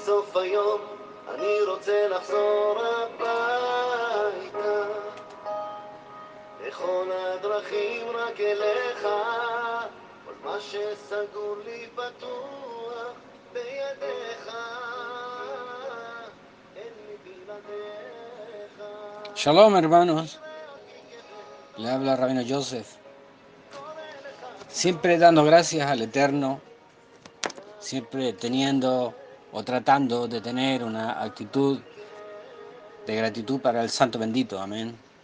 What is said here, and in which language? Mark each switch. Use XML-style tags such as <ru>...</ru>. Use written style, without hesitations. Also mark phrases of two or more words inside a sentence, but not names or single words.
<he>סוף היום אני רוצה לחזור הביתה, בכל הדרכים רק אליך, כל מה שסגור לי פתוח בידיך, אין לי בלעדיך.</he> <es>Shalom, hermanos. Le habla Rabino Joseph. Siempre dando gracias al Eterno, siempre teniendo o tratando de tener una actitud de gratitud para el Santo Bendito. Amén.</es>